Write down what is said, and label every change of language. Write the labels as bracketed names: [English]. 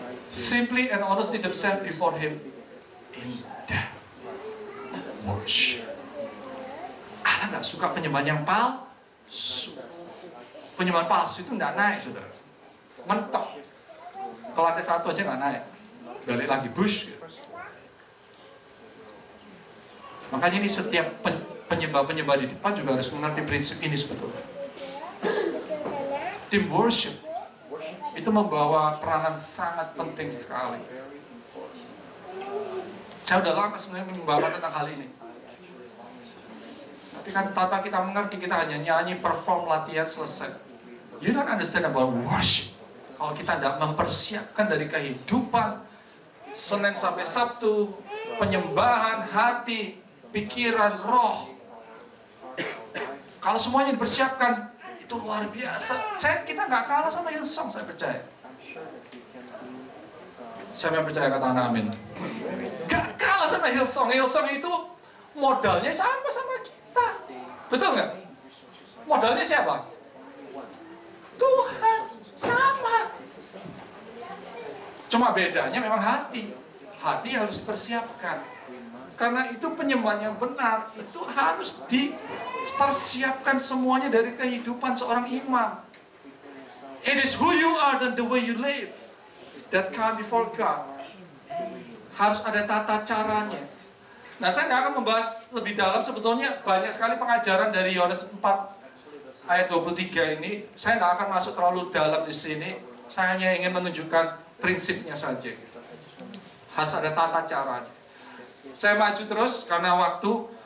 [English] Simply and honestly themselves before Him in that worship. [Indonesian] Allah nggak suka penyembahan yang palsu. Penyembahan palsu itu nggak naik, saudara. Mentok. Kalau lantai satu aja nggak naik, balik lagi bush. Gitu. Makanya ini setiap penyembah-penyembah di depan juga harus mengerti prinsip ini sebetulnya. Tim worship itu membawa peranan sangat penting sekali. Saya udah lama sebenarnya membawa tentang hal ini. Tapi kan tanpa kita mengerti, kita hanya nyanyi, perform, latihan, selesai. [English] You don't understand about worship. [Indonesian] Kalau kita tidak mempersiapkan dari kehidupan Senin sampai Sabtu, penyembahan hati, pikiran, roh. Kalau semuanya dipersiapkan, itu luar biasa. Kita nggak kalah sama Hillsong, saya percaya. Siapa yang percaya kata amin? Nggak kalah sama Hillsong. Hillsong itu modalnya sama kita. Betul nggak? Modalnya siapa? Tuhan. Sama. Cuma bedanya memang hati. Hati harus dipersiapkan. Karena itu penyembahan yang benar, itu harus dipersiapkan semuanya dari kehidupan seorang imam. [English] It is who you are and the way you live that come before God. [Indonesian] Harus ada tata caranya. Nah, saya nggak akan membahas lebih dalam, sebetulnya banyak sekali pengajaran dari Yohanes 4 ayat 23 ini. Saya nggak akan masuk terlalu dalam di sini. Saya hanya ingin menunjukkan prinsipnya saja. Harus ada tata caranya. Saya maju terus karena waktu.